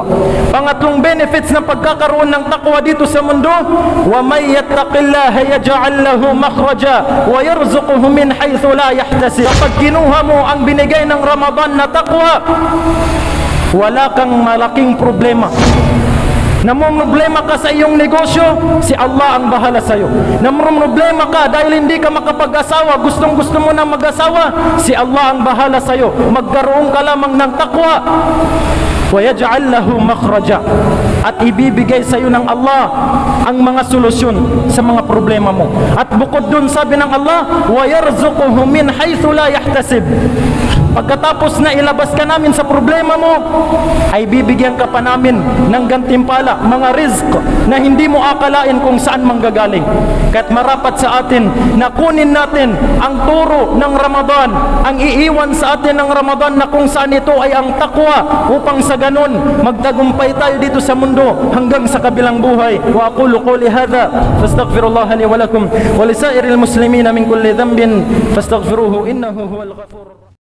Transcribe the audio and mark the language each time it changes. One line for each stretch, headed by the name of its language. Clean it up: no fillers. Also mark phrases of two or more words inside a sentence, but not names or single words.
Filipino: Pangatlong benefits ng pagkakaroon ng takwa dito sa mundo,
Arabic: ومن يتق الله يجعل له مخرجا ويرزقه من حيث لا يحتسب.
Filipino: Kapag kinuha mo ang binigay ng Ramadan na takwa, wala kang malaking problema. Namumroblema ka sa iyong negosyo, si Allah ang bahala sa iyo. Namumroblema ka dahil hindi ka makapag-asawa, gustong-gusto mo na mag-asawa, si Allah ang bahala sa iyo. Magkaroon ka lamang ng takwa,
Arabic: ويجعل له مخرجا,
Filipino: at ibibigay sa iyo ng Allah ang mga solusyon sa mga problema mo. At bukod dun, sabi ng Allah,
Arabic: ويرزقه من حيث لا يحتسب.
Filipino: Pagkatapos na ilabas ka namin sa problema mo, ay bibigyan ka pa namin ng gantimpala, mga rizq na hindi mo akalain kung saan manggagaling. Kaya't marapat sa atin na kunin natin ang turo ng Ramadan, ang iiwan sa atin ng Ramadan na kung saan ito ay ang takwa, upang sa ganun magtagumpay tayo dito sa mundo hanggang sa kabilang buhay.
Arabic: وأقول قولي هذا فأستغفر الله لي ولكم ولسائر المسلمين من كل ذنب فاستغفروه إنه هو الغفور.